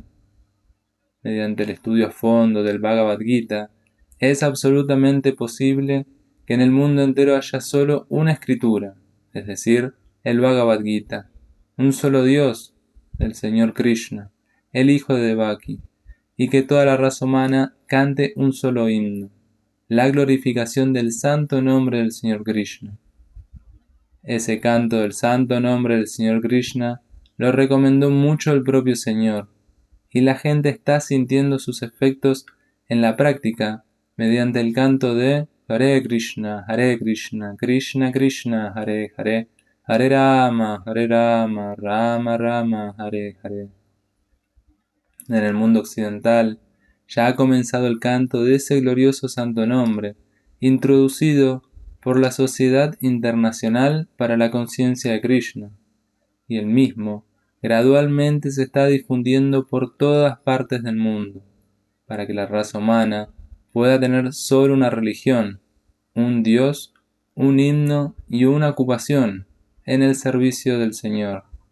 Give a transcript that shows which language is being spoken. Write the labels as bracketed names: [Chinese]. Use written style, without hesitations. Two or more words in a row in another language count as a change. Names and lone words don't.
[Spanish] Mediante el estudio a fondo del Bhagavad Gita, es absolutamente posible que en el mundo entero haya solo una escritura, es decir, el Bhagavad Gita, un solo Dios, el Señor Krishna, el hijo de Devaki, y que toda la raza humana cante un solo himno, la glorificación del santo nombre del Señor Krishna. Ese canto del santo nombre del Señor Krishna lo recomendó mucho el propio Señor, y la gente está sintiendo sus efectos en la práctica mediante el canto de [Sanskrit] Hare Krishna, Krishna Krishna, Hare Hare, Hare Rama, Rama Rama, Hare Hare. [Spanish] En el mundo occidental ya ha comenzado el canto de ese glorioso santo nombre, introducido por la Sociedad Internacional para la Conciencia de Krishna, y el mismo gradualmente se está difundiendo por todas partes del mundo, para que la raza humana pueda tener solo una religión, un Dios, un himno y una ocupación en el servicio del Señor.